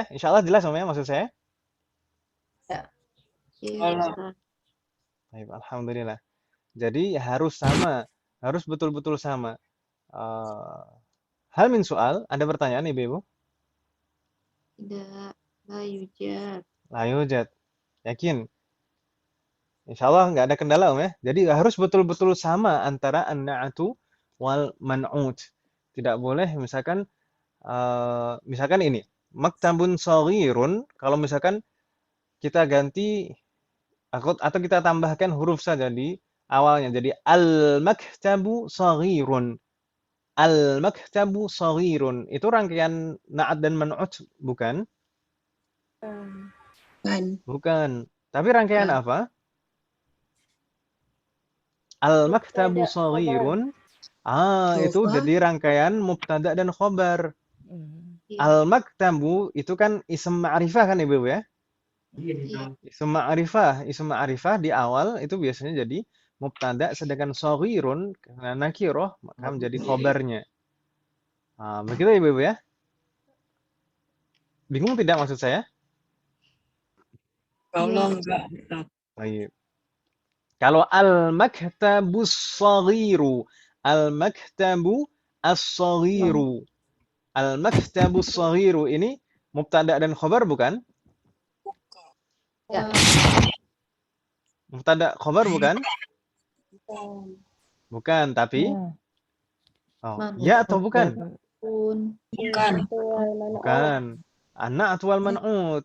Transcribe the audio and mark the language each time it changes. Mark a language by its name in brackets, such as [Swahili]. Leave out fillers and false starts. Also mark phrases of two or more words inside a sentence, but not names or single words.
[Arabic] إن شاء الله [Indonesian] jelas namanya maksud saya. Iya, Kalau Ustaz. Baik, alhamdulillah. Jadi harus sama, harus betul-betul sama. Eh, [Arabic] هل من سؤال, [Indonesian] ada pertanyaan Ibu? Tidak. [Arabic] لا يوجد. لا يوجد. [Indonesian] Yakin? [Arabic] إن شاء الله [Indonesian] nggak ada kendala ya. Jadi harus betul-betul sama antara [Arabic] النعت والمنعوت. [Indonesian] Tidak boleh misalkan ini, [Arabic] مكتب صغير, [Indonesian] kalau misalkan kita ganti atau kita tambahkan huruf saja di awalnya. [Arabic] Jadi المكتب صغير. المكتب صغير. [Indonesian] Itu rangkaian na'at dan man'ut, bukan? Kan. Bukan. Tapi rangkaian Ya. apa? [Arabic] المكتب صغير. [Indonesian] Itu Dofa. jadi rangkaian mubtada dan khobar. Iya. Al-maktabu itu kan [Arabic] اسم معرفة [Indonesian] kan Ibu ya? Iya. [Arabic] اسم معرفة [Indonesian] di awal itu biasanya jadi mubtada, sedangkan shaghirun karena nakirah maka menjadi khobarnya. Begitu Ibu ya? Bingung tidak maksud saya? kalau Iya, enggak Ustaz. Baik. [Arabic] Kalau المكتب صغير، المكتب الصغير. المكتب صغير [Indonesian] ini mubtada dan khobar bukan? Ya. Mubtada khobar bukan? Bukan, tapi ya atau bukan? Pun. Bukan. Bukan. [Arabic] النعت والمنعوت.